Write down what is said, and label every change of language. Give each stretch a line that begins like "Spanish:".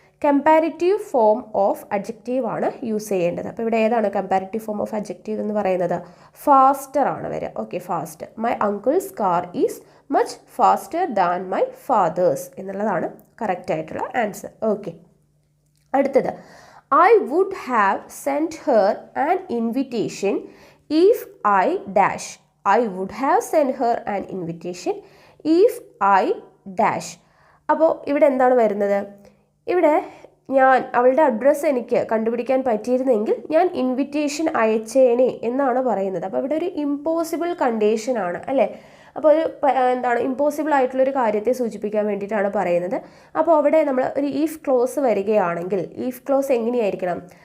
Malayalam: Comparative form of adjective ആണ് use ചെയ്യേണ്ടത്. അപ്പോൾ ഇവിടെ ഏതാണ് കമ്പാരിറ്റീവ് ഫോം ഓഫ് അഡ്ജക്റ്റീവ് എന്ന് പറയുന്നത്? ഫാസ്റ്റർ ആണ് വരിക. Okay, fast.
English: my uncle's car is much faster than my father's
Malayalam: എന്നുള്ളതാണ് കറക്റ്റ് ആയിട്ടുള്ള ആൻസർ. ഓക്കെ, അടുത്തത്.
English: I would have sent her an invitation if I dash. I would have sent her an invitation if I dash.
Malayalam: അപ്പോൾ ഇവിടെ എന്താണ് വരുന്നത്? ഇവിടെ ഞാൻ അവളുടെ അഡ്രസ്സ് എനിക്ക് കണ്ടുപിടിക്കാൻ പറ്റിയിരുന്നെങ്കിൽ ഞാൻ ഇൻവിറ്റേഷൻ അയച്ചേനെ എന്നാണ് പറയുന്നത്. അപ്പോൾ ഇവിടെ ഒരു ഇമ്പോസിബിൾ കണ്ടീഷനാണ് അല്ലേ? അപ്പോൾ ഒരു ഇമ്പോസിബിൾ ആയിട്ടുള്ളൊരു കാര്യത്തെ സൂചിപ്പിക്കാൻ വേണ്ടിയിട്ടാണ് പറയുന്നത്. അപ്പോൾ അവിടെ നമ്മൾ ഒരു ഈഫ് ക്ലോസ് വരികയാണെങ്കിൽ ഈഫ് ക്ലോസ് എങ്ങനെയായിരിക്കണം?